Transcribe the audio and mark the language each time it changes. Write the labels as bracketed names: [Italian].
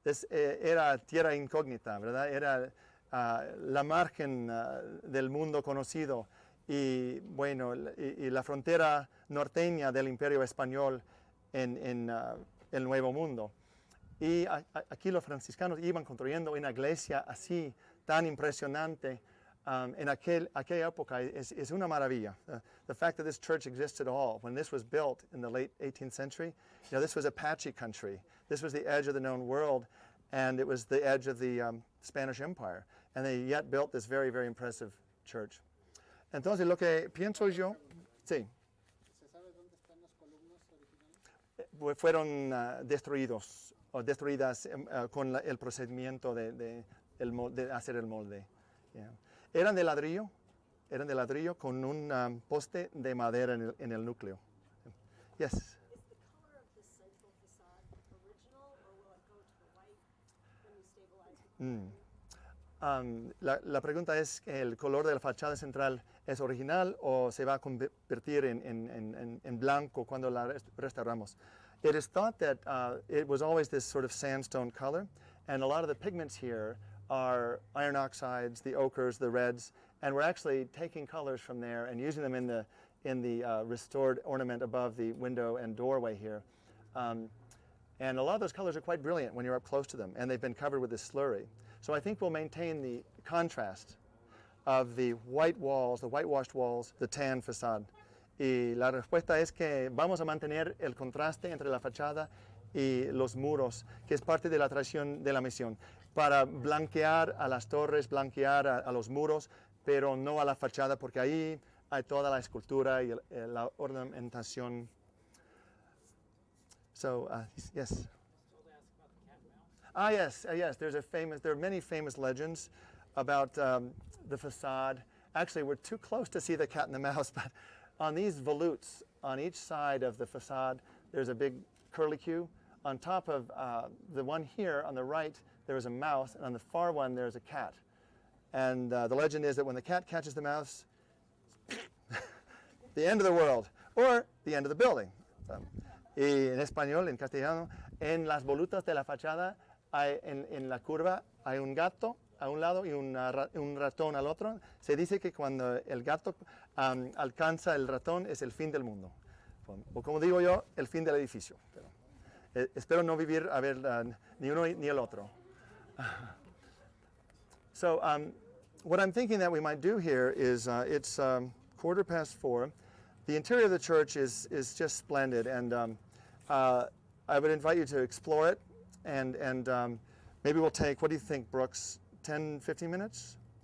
[Spanish] era tierra incógnita, ¿verdad? Era la margen del mundo conocido y, bueno, y la frontera norteña del Imperio Español en el Nuevo Mundo. Y aquí los franciscanos iban construyendo una iglesia así, tan impresionante. En aquella época es una maravilla. [English] The fact that this church exists at all, when this was built in the late 18th century, this was Apache country. This was the edge of the known world, and it was the edge of the Spanish Empire. And they yet built this very, very impressive church. [Spanish] Entonces, lo que pienso yo, sí. ¿Se sabe dónde están las columnas originales? Fueron destruidos o destruidas con el procedimiento de hacer el molde. [English] Yeah. [Spanish] Eran de ladrillo con un poste de madera en el núcleo. [English] Yes. Is the color of the central facade original, or will it go to the white when you stabilize it? [Spanish] La pregunta es, ¿el color de la fachada central es original o se va a convertir en blanco cuando la restauramos? [English] It is thought that it was always this sort of sandstone color, and a lot of the pigments here are iron oxides, the ochres, the reds, and we're actually taking colors from there and using them in the restored ornament above the window and doorway here. And a lot of those colors are quite brilliant when you're up close to them, and they've been covered with this slurry. So I think we'll maintain the contrast of the white walls, the whitewashed walls, the tan facade. [Spanish] Y la respuesta es que vamos a mantener el contraste entre la fachada y los muros, que es parte de la tradición de la misión, para blanquear a las torres, blanquear a los muros, pero no a la fachada, porque ahí hay toda la escultura y la ornamentación. [English] So, yes. Yes. There are many famous legends about the facade. Actually, we're too close to see the cat and the mouse, but on these volutes, on each side of the facade, there's a big curlicue. On top of the one here on the right, there is a mouse, and on the far one, there's a cat. And the legend is that when the cat catches the mouse, the end of the world, or the end of the building. [Spanish] Y en español, en castellano, en las volutas de la fachada, en la curva, hay un gato a un lado y un ratón al otro. Se dice que cuando el gato alcanza el ratón es el fin del mundo. O como digo yo, el fin del edificio. Pero, espero no vivir a ver ni uno ni el otro. [English] So what I'm thinking that we might do here is it's 4:15. The interior of the church is just splendid, and I would invite you to explore it, and maybe we'll take, what do you think, Brooks, 10, 15 minutes?